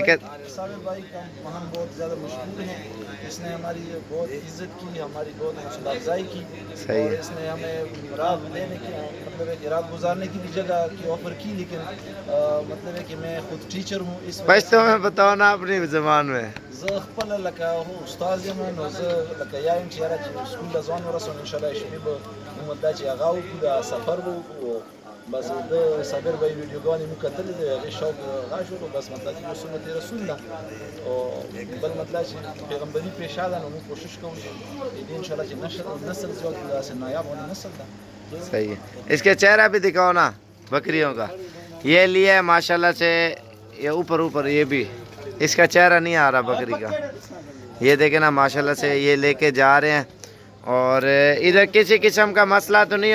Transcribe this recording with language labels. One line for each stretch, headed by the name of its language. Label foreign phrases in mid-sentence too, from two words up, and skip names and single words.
Urdu: صابر بھائی کا ہم بہت زیادہ مشہور ہیں۔ اس نے ہماری بہت عزت کی، ہماری بہت حوصلہ افزائی کی. सही और है। اس نے ہمیں رات لینے کی، مطلب ہے کہ رات گزارنے کی بھی جگہ کی آفر کی، لیکن مطلب ہے کہ میں خود ٹیچر ہوں. इस بس تو میں بتاؤ نا اپنی زبان میں.
Pashto: خپل لکه هو استاد یم نو زه لکه یایم چې یاره چې سکول ته ځوان ورسوم انشاءالله شپې به موږ دا چې هغه وکړو دا سفر به وکړو. بس د صابر بھائی ویډیوګانې موږ کتلې د هغې شوق هغه شولو. بس مطلب چې سنت رسول ده او بل مطلب چې پیغمبري پیشه ده، نو موږ کوشش کوو چې دې انشاءالله چې نسل زیات کړو، داسې نایاب ونه نسل ده.
Urdu: صحیح ہے. اس کے چہرہ بھی دکھاؤ نا بکریوں کا۔ یہ لیے ہے ماشاءاللہ سے، یہ اوپر اوپر یہ بھی اس کا چہرہ نہیں آ رہا بکری کا. یہ دیکھے نا ماشاءاللہ سے، یہ لے کے جا رہے ہیں. اور ادھر کسی قسم کا مسئلہ تو نہیں ہو?